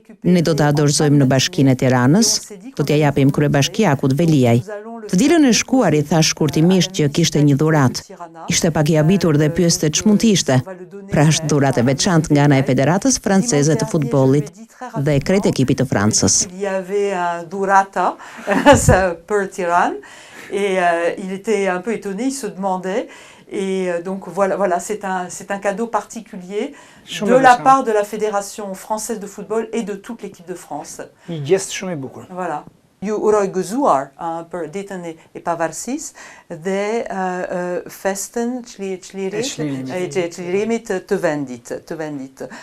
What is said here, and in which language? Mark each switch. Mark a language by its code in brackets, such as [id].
[sq] Ne do ta dorëzojmë në Bashkinë e Tiranës, do t'ja japim kryebashkiakut Veliaj. Të dilën e shkuar I thash shkurtimisht që kishte një dhuratë. Ishte pak I habitur dhe pyeste ç'mund të ishte. Pra është dhuratë e veçantë nga ana e Federatës Franceze të Futbollit dhe krejt ekipit të Francës. [fr] Il y avait un [sq] dhurata për Tiranë [fr] et il était un peu étonné, il se demandait. Et donc voilà, c'est un cadeau particulier de la part de la Fédération française de football et de toute l'équipe de France. [sq] Një gjest shumë I bukur. [fr] Voilà. [sq] Ju uroj gëzuar për ditën e pavarësisë dhe festen çlirimit të vendit.